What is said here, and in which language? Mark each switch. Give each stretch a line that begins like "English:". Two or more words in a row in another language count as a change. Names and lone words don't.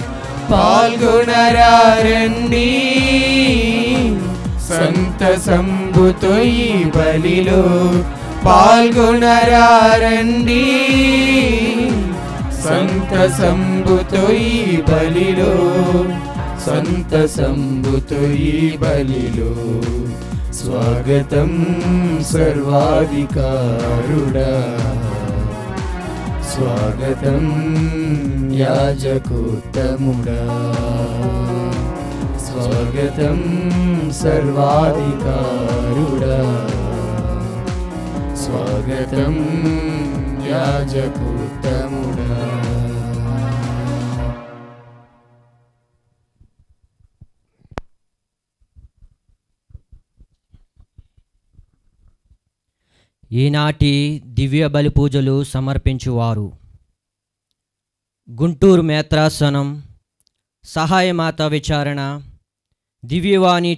Telugu: పాల్గొనరండి సంతసంబుతో ఈ బలిలో పాల్గొనరండి సంతసంబుతో ఈ బలిలో సంతసంబుతో ఈ బలిలో స్వాగతం సర్వాధికారుడా స్వాగతం యాజకోత్తముడా స్వాగతం సర్వాధికారుడా స్వాగతం యాజకోత్తముడా ఈనాటి దివ్య బలి పూజలు సమర్పించువారు గుంటూరు మేత్రాసనం సహాయమాత విచారణ దివ్యవాణి